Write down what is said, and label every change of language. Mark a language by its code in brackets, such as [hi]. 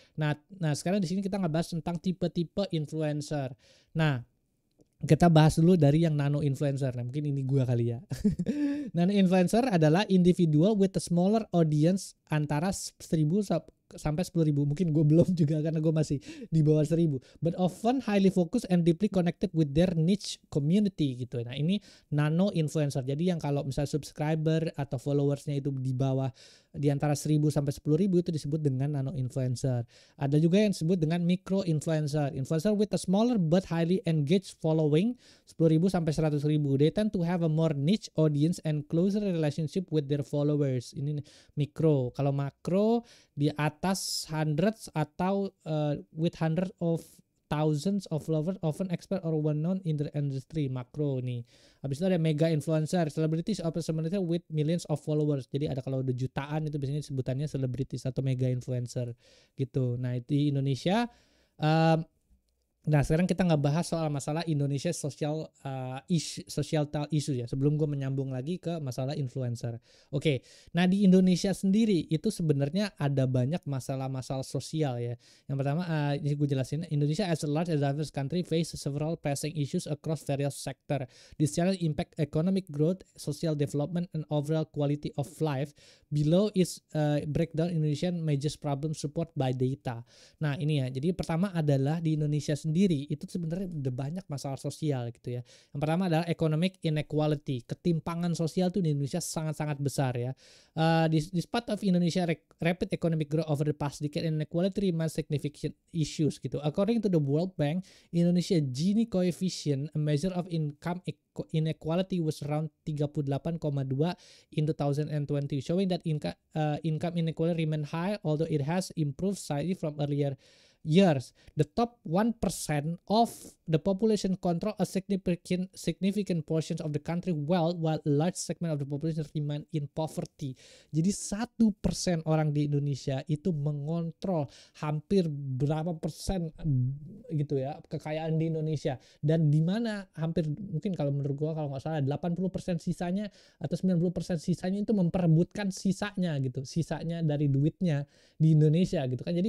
[id] Nah sekarang di sini kita ngebahas tentang tipe-tipe influencer. Nah, kita bahas dulu dari yang nano influencer. Nah, mungkin ini gua kali ya. [en] Nano influencer [id] adalah [en] individual with a smaller audience [id] antara 1.000 sampai 10.000. Mungkin gue belum juga karena gue masih di bawah 1.000. [en] But often highly focused and deeply connected with their niche community gitu. [id] Nah, ini nano influencer. Jadi yang kalau misalnya subscriber atau followersnya itu di bawah di antara 1.000 sampai 10.000 itu disebut dengan nano influencer. Ada juga yang disebut dengan micro influencer. [en] Influencer with a smaller but highly engaged following 10.000 [id] sampai [en] 100.000. They tend to have a more niche audience and closer relationship with their followers. [id] Ini mikro. Kalau makro di atas [en] hundreds [id] atau [en] with hundreds of thousands of followers often expert or well known in the industry. [id] Makro nih. Habis itu ada [en] mega influencer, celebrities or personality with millions of followers. [id] Jadi ada kalau udah jutaan itu biasanya sebutannya celebrities atau mega influencer gitu. Nah, di Indonesia Nah, sekarang kita nggak bahas soal masalah Indonesia [en] societal issue [id] ya. Sebelum gue menyambung lagi ke masalah influencer. Oke, nah di Indonesia sendiri itu sebenarnya ada banyak masalah-masalah sosial ya. Yang pertama, ini gue jelasin. [en] Indonesia as a large and diverse country face several pressing issues across various sector. This challenge impact economic growth, social development, and overall quality of life. Below is breakdown Indonesian major problem support by data. [id] Nah ini ya, jadi pertama adalah di Indonesia sendiri itu sebenarnya udah banyak masalah sosial gitu ya. Yang pertama adalah economic inequality, ketimpangan sosial tuh di Indonesia sangat-sangat besar ya. [en] Despite of Indonesia rapid economic growth over the past decade, inequality remains significant issues gitu. According to the World Bank, Indonesia Gini coefficient, a measure of income inequality was around 38,2 in 2020, showing that income inequality remain high, although it has improved slightly from earlier years. The top 1% of the population control a significant portions of the country wealth, while a large segment of the population remain in poverty. [id] Jadi 1% orang di Indonesia itu mengontrol hampir berapa persen gitu ya kekayaan di Indonesia, dan di mana hampir mungkin kalau menurut gua kalau nggak salah 80% sisanya atau 90% sisanya itu memperebutkan sisanya gitu, sisanya dari duitnya di Indonesia gitu kan.